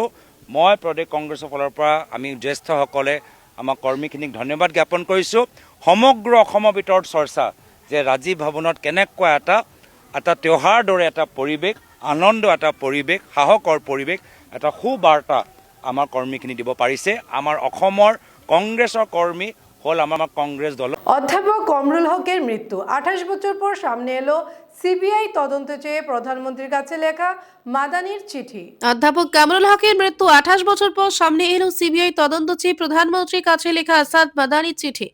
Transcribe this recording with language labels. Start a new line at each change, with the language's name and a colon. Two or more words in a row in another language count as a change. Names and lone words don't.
Assamese: মই প্ৰদেশ কংগ্ৰেছৰ ফালৰ পৰা আমি জ্যেষ্ঠসকলে আমাৰ কৰ্মীখিনিক ধন্যবাদ জ্ঞাপন কৰিছোঁ। সমগ্ৰ অসমৰ ভিতৰত চৰ্চা যে ৰাজীৱ ভৱনত কেনেকুৱা এটা त्योहार দৰে এটা পৰিৱেশ, আনন্দ এটা পৰিৱেশ, সাহসৰ পৰিৱেশ, এটা সুবাৰ্তা আমাৰ কৰ্মীখিনি দিব পাৰিছে। আমাৰ অসমৰ কংগ্ৰেছৰ কৰ্মী হল আমার কংগ্রেস দল।
Bangla: অধ্যাপক কামরুল হকের মৃত্যু 28 বছর পর সামনে এলো সিবিআই তদন্ত চেয়ে প্রধানমন্ত্রীর কাছে লেখা মাদানির চিঠি। অধ্যাপক কামরুল হকের মৃত্যু 28 বছর পর সামনে এলো সিবিআই তদন্ত চেয়ে প্রধানমন্ত্রীর কাছে লেখা আসাদ মাদানির চিঠি।